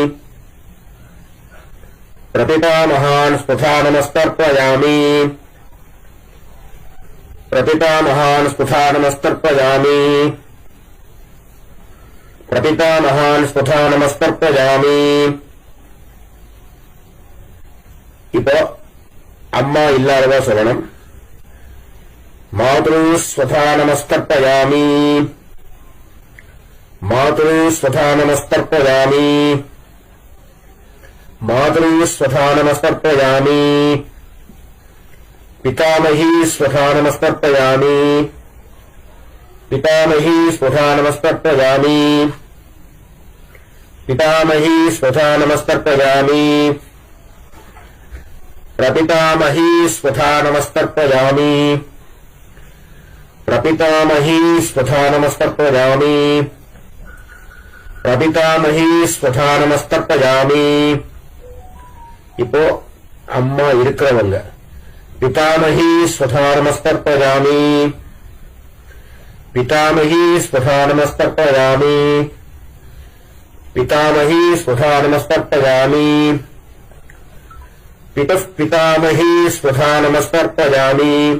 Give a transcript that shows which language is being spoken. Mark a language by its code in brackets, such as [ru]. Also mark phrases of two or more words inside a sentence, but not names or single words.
[sa] प्रपितामहान् स्वधा नमस्तर्पयामि. प्रपितामहान् स्वधा नमस्तर्पयामि. प्रपितामहान् स्वधा नमस्तर्पयामि. [ta] இப்போ அம்மா இல்லாததா சொல்லணும். [sa] मातॄः स्वधा नमस्तर्पयामि. मातॄः स्वधा नमस्तर्पयामि. मातॄः स्वधा नमस्तर्पयामि. पितामहीः स्वधा नमस्तर्पयामि. पितामहीः स्वधा नमस्तर्पयामि. पितामहीः स्वधा नमस्तर्पयामि. प्रपितामही स्वधा नमस्तर्पयामि. प्रपितामही स्वधा नमस्तर्पयामि. प्रपितामही स्वधा नमस्तर्पयामि. [ta] இப்போ அம்மா இருக்கிறவங்க [sa] पितामही स्वधा नमस्तर्पयामि. पितामही स्वधा नमस्तर्पयामि. पितामही स्वधा नमस्तर्पयामि. पितुः पितामही स्वधा नमस्तर्पयामि.